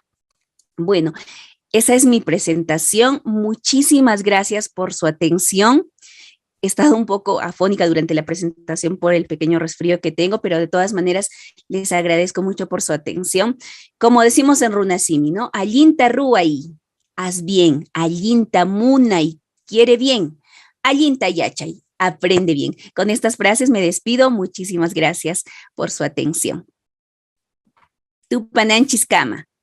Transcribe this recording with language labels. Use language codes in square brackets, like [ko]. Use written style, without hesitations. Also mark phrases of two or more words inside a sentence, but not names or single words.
[es] Bueno, esa es mi presentación. Muchísimas gracias por su atención. He estado un poco afónica durante la presentación por el pequeño resfrío que tengo, pero de todas maneras les agradezco mucho por su atención. Como decimos en Runasimi, ¿no? [qu] Allinta ruay, [es] haz bien. [qu] Allinta munay, [es] quiere bien. [qu] Allinta yachay, [es] aprende bien. Con estas frases me despido. Muchísimas gracias por su atención. [qu] Tupananchis kama.